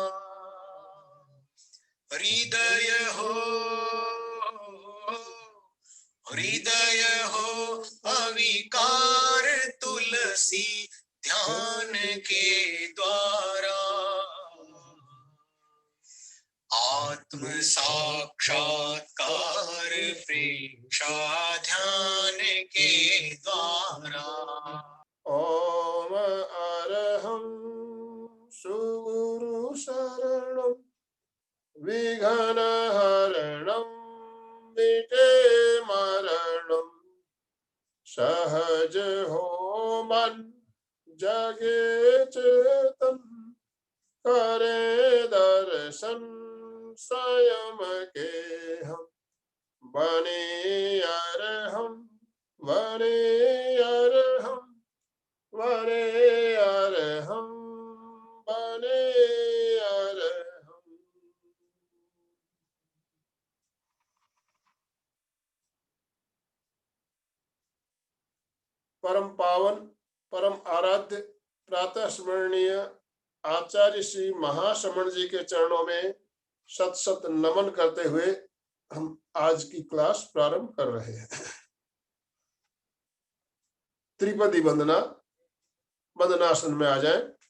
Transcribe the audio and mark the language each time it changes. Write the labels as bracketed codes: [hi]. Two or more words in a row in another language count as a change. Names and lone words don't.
[hi] हृदय हो अविकार तुलसी ध्यान के द्वारा आत्म साक्षात्कार प्रेक्षा ध्यान के द्वारा [sa] ओम अरहं सुगुरु शरणं [hi] विघ्नहरणं मिटे मरणं सहज हो मन जगे चेतन करे दर्शन स्वयं के हम बने अरहं बने अरहं बने अरहं बने अरहं। परम पावन परम आराध्य प्रातः स्मरणीय आचार्य श्री महाश्रमण जी के चरणों में शत शत नमन करते हुए हम आज की क्लास प्रारंभ कर रहे हैं। त्रिपदी वंदना, वंदनासन में आ जाएं।